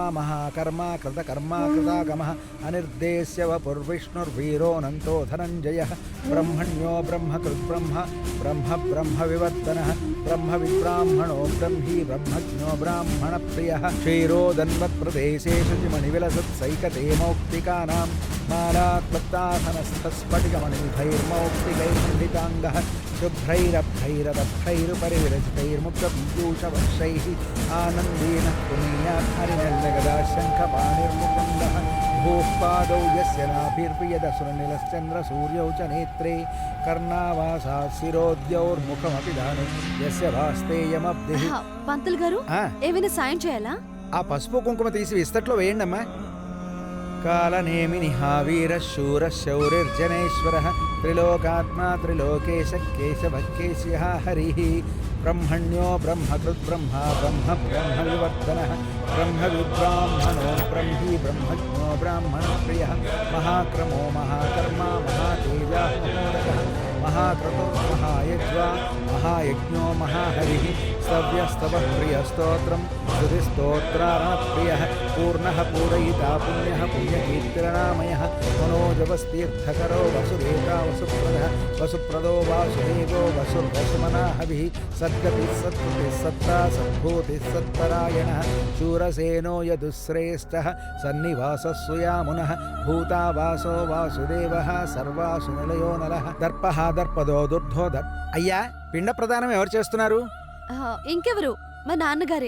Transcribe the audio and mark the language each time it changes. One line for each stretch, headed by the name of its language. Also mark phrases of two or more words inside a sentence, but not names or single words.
Sanskrit: మహాకర్మా కృతకర్మా కృతాగమః అనిర్దేశ్య వపుర్విష్ణుర్వీరోనంతో ధనంజయః బ్రహ్మణ్యో బ్రహ్మకృత్ బ్రహ్మ బ్రహ్మ బ్రహ్మ వివర్ధనః బ్రహ్మ విబ్రాహ్మణో బ్రహ్మీ బ్రహ్మజ్ఞో బ్రాహ్మణ ప్రియః క్షీరోదన్వత్ప్రదేశే శుచిమణివిలసత్సైకతే మౌక్తికానాం మాలాక్లుప్తాసనస్థస్ఫటికమణిభైర్మౌక్తికైర్మండితాంగః शुभ्रैरभ्रैरदभ्रैरुपरिविरचितैर्मुक्तपीयूषवर्षैः आनन्देन पुनीयात् हरिनन्दगदाशङ्खपाणिर्मुकुन्दः भूः पादौ यस्य नाभिर्वियदसुरनिलश्चन्द्रसूर्यौ च नेत्रे कर्णावासात् शिरोद्यौर्मुखमपि दाने यस्य भास्तेयमब्धिः
Telugu: పంతులు గారు ఆ. ఏమైనా సాయం చేయాలా? ఆ పసుపు కుంకుమ తీసి విస్తట్లో వేయండి అమ్మా.
Sanskrit: కాలనేమి నిహావీర శూర శౌరిర్జనేశ్వర త్రిలోకాత్మా త్రిలోకేశ కేశవ కేశ్య హరి బ్రహ్మణ్యో బ్రహ్మకృత్ బ్రహ్మ బ్రహ్మ బ్రహ్మ వివర్ధన బ్రహ్మ విబ్రాహ్మణో బ్రహ్మీ బ్రహ్మజ్ఞో బ్రాహ్మణ ప్రియ మహాక్రమో మహాకర్మ మహాతేజ మహోదక महाक्रतुर्महायज्वा महायज्ञो महाहरिः स्तव्यस्तवः प्रियस्तोत्रं श्रुतिस्तोत्रारणप्रियः पूर्णः पूरयिता पुण्यः पुण्यकीर्तिरनामयः मनोजवस्तीर्थकरो वसुदेता वसुप्रदः वसुप्रदो वासुदेवो वसुर्वसुमनाहविः सद्गतिः सत्कृतिः सत्ता सद्भूतिः सत्परायणः शूरसेनो यदुश्रेष्ठः सन्निवासः सुयामुनः भूतावासो वासुदेवः सर्वासु निलयो नलः दर्पः దర్పదో దుర్ధో
Telugu: అయ్యా పిండ ప్రదానం ఎవరు చేస్తున్నారు? ఇంకెవరు? మా నాన్నగారే.